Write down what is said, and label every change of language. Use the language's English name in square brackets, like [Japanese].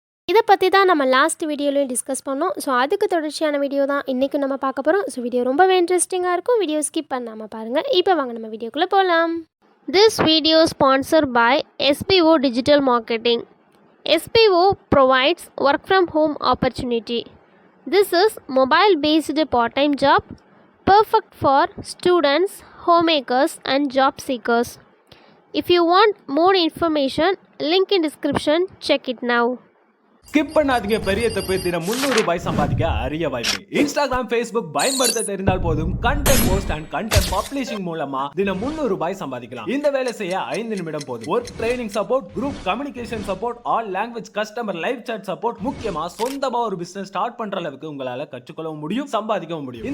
[Tamil] இதை பற்றி தான் நம்ம லாஸ்ட் வீடியோலையும் டிஸ்கஸ் பண்ணோம். ஸோ அதுக்கு தொடர்ச்சியான வீடியோ தான் இன்றைக்கும் நம்ம பார்க்க போகிறோம். ஸோ வீடியோ ரொம்பவே இன்ட்ரெஸ்டிங்காக இருக்கும். வீடியோ ஸ்கிப் பண்ணாமல் பாருங்கள். இப்போ வாங்க நம்ம வீடியோக்குள்ளே போகலாம். [English] This video sponsored by SBO Digital Marketing. SBO provides work from home opportunity. This is mobile based part-time job perfect for students, homemakers and job seekers. If you want more information, link in description, check it now. [Tamil] Skip பண்ணாதீங்க, பெரிய தப்பு. தினம் 300 ரூபாய் சம்பாதிக்க அரிய வாய்ப்பு. Instagram, Facebook பயன்படுத்த தெரிந்தால் போதும் content post and content publishing மூலமா தினம் 300 ரூபாய் சம்பாதிக்கலாம். இந்த வேலை செய்ய 5 நிமிடம் போதும். Work training support, group communication support, all language customer live chat support, முக்கியமா சொந்தமா ஒரு பிசினஸ் ஸ்டார்ட் பண்ற அளவுக்கு உங்களால கற்றுக்கொள்ளவும் முடியும், சம்பாதிக்கவும் முடியும்.